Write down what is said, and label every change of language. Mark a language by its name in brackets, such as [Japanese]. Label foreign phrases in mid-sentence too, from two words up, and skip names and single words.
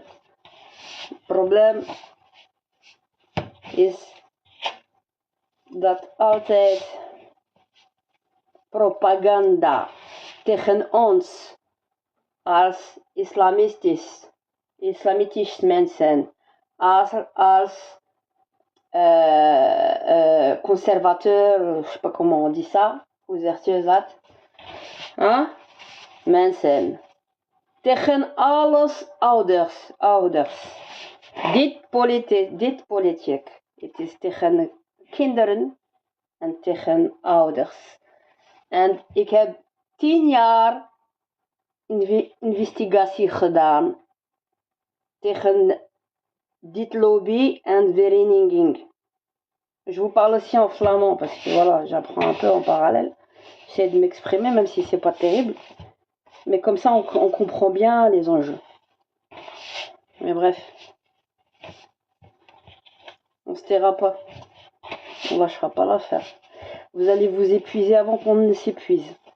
[Dutch] Het probleem is dat altijd propaganda tegen ons als islamitisch mensen, als conservateur, [French] je sais pas comment on dit ça, [Dutch] hoe zeg je dat? Huh? Mensen. Tegen alles ouders. Dit politiek. Het is tegen kinderen en tegen ouders. En ik heb 10 jaar investigatie gedaan tegen dit lobby en vereniging. [French] Je vous parle aussi en flamand parce que voilà, j'apprends un peu en parallèle. J'essaie de m'exprimer même si c'est pas terrible. Mais comme ça, on comprend bien les enjeux. Mais bref. On se taira pas. On lâchera pas l'affaire. Vous allez vous épuiser avant qu'on ne s'épuise.